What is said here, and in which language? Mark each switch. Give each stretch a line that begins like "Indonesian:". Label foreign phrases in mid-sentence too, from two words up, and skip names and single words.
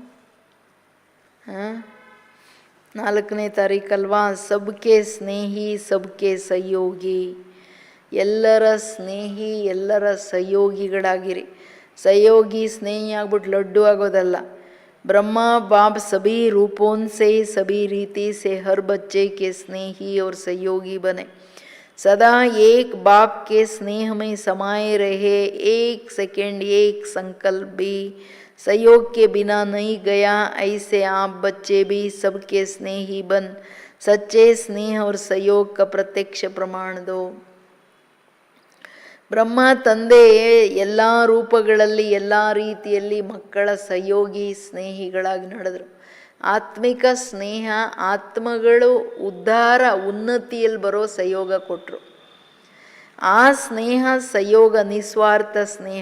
Kannada: 4ನೇ ತಾರೀಕಲ್ವಾ?
Hindi: सबके स्नेही सबके सहयोगी.
Kannada: ಎಲ್ಲರ ಸ್ನೇಹಿ, ಎಲ್ಲರ ಸಹಯೋಗಿಗಳಾಗಿರಿ. ಸಹಯೋಗಿ ಸ್ನೇಹಿ ಆಗ್ಬಿಟ್ಟು ಲಡ್ಡು ಆಗೋದಲ್ಲ.
Hindi: ಬ್ರಹ್ಮ बाप सभी रूपों से सभी रीति से हर बच्चे के स्नेही और सहयोगी बने. सदा एक बाप के स्नेह में समाये रहे. एक सेकंड, एक संकल्प भी सहयोग के बिना नहीं गया. ऐसे आप बच्चे भी सबके स्नेही बन सच्चे स्नेह और सहयोग का प्रत्यक्ष प्रमाण दो.
Kannada: ಬ್ರಹ್ಮ ತಂದೆ ಎಲ್ಲ ರೂಪಗಳಲ್ಲಿ ಎಲ್ಲ ರೀತಿಯಲ್ಲಿ ಮಕ್ಕಳ ಸಹಯೋಗಿ ಸ್ನೇಹಿಗಳಾಗಿ ನಡೆದರು. ಆತ್ಮಿಕ ಸ್ನೇಹ, ಆತ್ಮಗಳು ಉದ್ಧಾರ ಉನ್ನತಿಯಲ್ಲಿ ಬರೋ ಸಹಯೋಗ ಕೊಟ್ಟರು. ಆ ಸ್ನೇಹ ಸಹಯೋಗ ನಿಸ್ವಾರ್ಥ ಸ್ನೇಹ.